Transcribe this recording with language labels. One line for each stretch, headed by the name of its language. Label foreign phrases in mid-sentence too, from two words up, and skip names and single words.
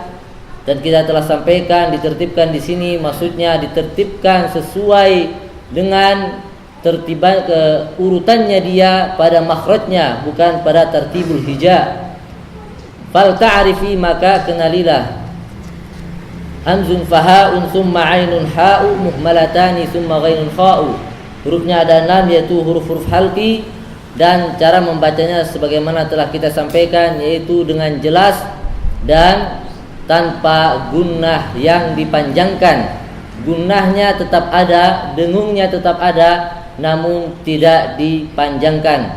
Indonesian: Dan kita telah sampaikan ditertibkan di sini maksudnya ditertibkan sesuai dengan tertiban urutannya dia pada makhrajnya, bukan pada
Arabic: ترتيب الهجاء. فلتعرف,
Indonesian: maka kenalilah.
Arabic: همز فهاء ثم عين حاء مهملتان ثم غين خاء.
Indonesian: Hurufnya ada 6, yaitu huruf-huruf halqi, dan cara membacanya sebagaimana telah kita sampaikan, yaitu dengan jelas dan tanpa gunnah yang dipanjangkan. Gunnahnya tetap ada, dengungnya tetap ada, namun tidak dipanjangkan.